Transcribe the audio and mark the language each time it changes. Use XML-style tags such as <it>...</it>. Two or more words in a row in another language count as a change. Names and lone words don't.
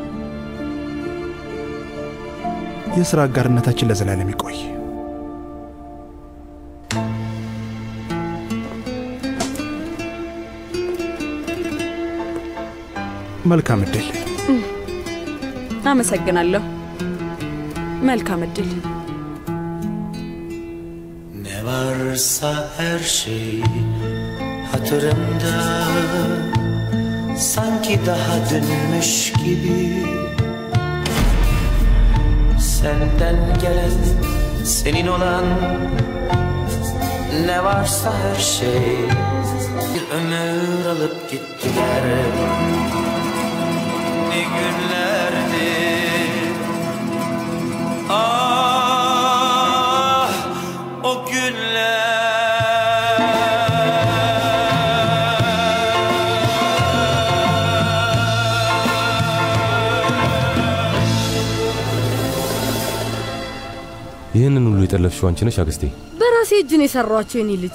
<am>የሥራ አጋርነታችን ለዘላለም ይቆይ። መልካም ዕድል። አመሰግናለሁ። መልካም ዕድል።</am> <tr>varsa her şey hatırımda, sanki daha dünmüş gibi. Senden gelen, senin olan ne varsa her şey bir ömür alıp gittiler. Ne günlerdi. O günler.</tr> <am>ይህንን ሁሉ የጠለፍሽው አንቺ ነሽ አክስቴ? በራሴ እጅ ነው የሰራኋቸው የኔ ልጅ።</am>